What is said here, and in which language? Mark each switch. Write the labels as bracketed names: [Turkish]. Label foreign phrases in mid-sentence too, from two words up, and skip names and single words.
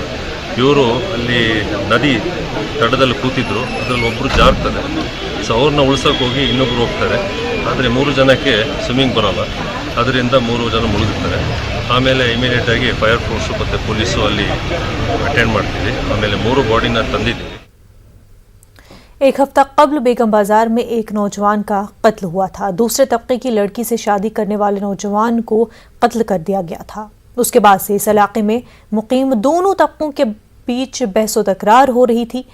[Kannada] ಇವರು ಅಲ್ಲಿ ನದಿ ತಡದಲ್ಲಿ ಕೂತಿದ್ರು. ಅದರಲ್ಲಿ ಒಬ್ಬರು ಜಾರ್ತಾರೆ. ಸೊ ಅವ್ರನ್ನ ಉಳ್ಸೋಕೆ ಹೋಗಿ ಇನ್ನೊಬ್ಬರು ಹೋಗ್ತಾರೆ. ಆದರೆ 3 ಜನಕ್ಕೆ ಸ್ವಿಮ್ಮಿಂಗ್ ಬರೋಲ್ಲ, ಅದರಿಂದ 3 ಜನ ಮುಳುಗುತ್ತಾರೆ. ಆಮೇಲೆ ಇಮಿಡಿಯೇಟಾಗಿ [English] fire force [Kannada] ಮತ್ತು ಪೊಲೀಸು ಅಲ್ಲಿ ಅಟೆಂಡ್ ಮಾಡ್ತೀವಿ. ಆಮೇಲೆ 3 ಬಾಡಿನ ತಂದಿದ್ದೀವಿ. [Urdu] ایک ہفتہ قبل بیگم بازار میں ایک نوجوان کا قتل ہوا تھا. دوسرے طبقے کی لڑکی سے شادی کرنے والے نوجوان کو قتل کر دیا گیا تھا. اس کے بعد سے اس علاقے میں مقیم دونوں طبقوں کے بیچ بحث و تکرار ہو رہی تھی.